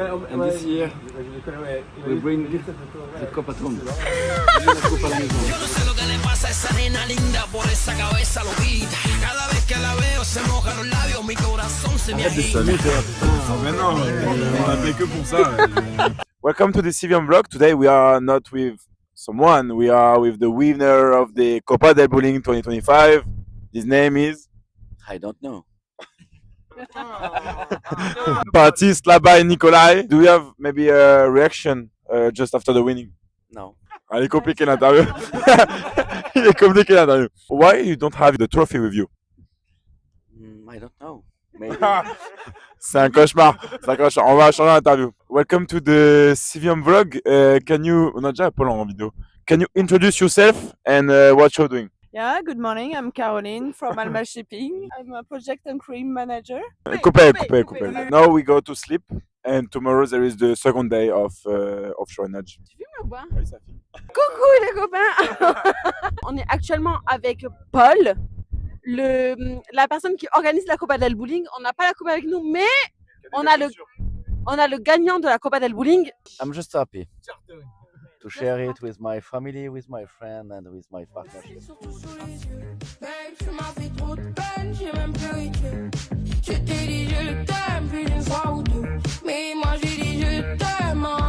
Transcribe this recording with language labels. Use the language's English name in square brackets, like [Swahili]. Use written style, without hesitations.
[English] And this year, we bring the cup at home. [French] La copa a la maison. [Spanish] Yo no sé lo que le pasa a esa nena linda por esa cabeza loquita. Cada vez que la veo se mojan los labios, mi corazón se me agita. [French] Mais non, on a fait que pour ça. [English] Welcome to the Sylvium vlog. Today we are not with someone, we are with the winner of the Copa del Bowling 2025. His name is I don't know. Baptiste Labai Nikolai. Do we have maybe a reaction just after the winning? No. [French] Ah, il est compliqué l'interview. Il est compliqué l'interview. [English] Why you don't have the trophy with you? I don't know. Maybe. [French] C'est un cauchemar. C'est un cauchemar. On va changer l'interview. [English] Welcome to the Sylvium vlog. Can you... [French] On a déjà Paul en vidéo. [English] Can you introduce yourself and what you're doing? Yeah, good morning. I'm Caroline from Alma Shipping. I'm a project and cream manager. [French] Coupé. [English] Now we go to sleep and tomorrow there is the second day of offshore energy. [French] Tu filmes ou pas? Oui, ça filme. Coucou les copains. On est actuellement avec Paul, la personne qui organise la Copa del Bowling. On n'a pas la coupe avec nous, mais on a le gagnant de la Copa del Bowling. [English] I'm just happy to share it with my family, with my friend, and with my partner. [French] Surtout sous les yeux, babe, tu m'as fait trop de peine, j'ai même pleuré. Je t'ai dit je t'aime, plus d'une fois ou deux, mais moi j'ai dit je t'aime.